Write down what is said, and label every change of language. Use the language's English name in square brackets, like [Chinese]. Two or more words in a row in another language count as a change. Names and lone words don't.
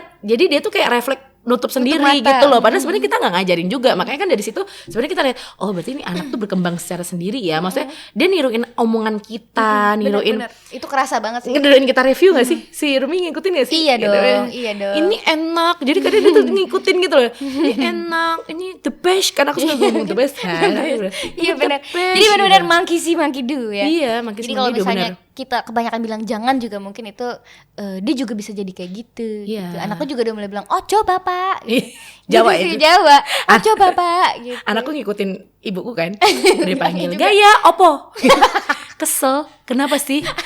[Indonesian] Jadi dia tuh kayak refleks nutup sendiri gitu loh. Padahal sebenarnya kita nggak ngajarin juga. Makanya kan dari situ sebenarnya kita lihat, oh berarti ini anak tuh berkembang secara sendiri ya. Maksudnya dia niruin omongan kita, niruin. Bener. Itu kerasa banget sih. Niruin kita review nggak sih? Si Rumi ngikutin nggak sih? Iya dong. Ini enak. Jadi kadang dia tuh ngikutin gitu loh. Ini enak. Ini [English] the best. [Indonesian] Karena aku suka ngomong [English] the best [Indonesian] kan. Iya benar. Jadi benar-benar [English] monkey see monkey do [Indonesian] ya. Iya, [English] monkey see monkey do. [Indonesian] Jadi kalau misalnya kita kebanyakan bilang jangan juga mungkin itu dia juga bisa jadi kayak gitu. Anakku juga udah mulai bilang ojo bapak. Jawa itu. Jawa. Ojo bapak gitu. Anakku ngikutin ibuku kan. Udah panggil gaya opo. Kesel. Kenapa sih?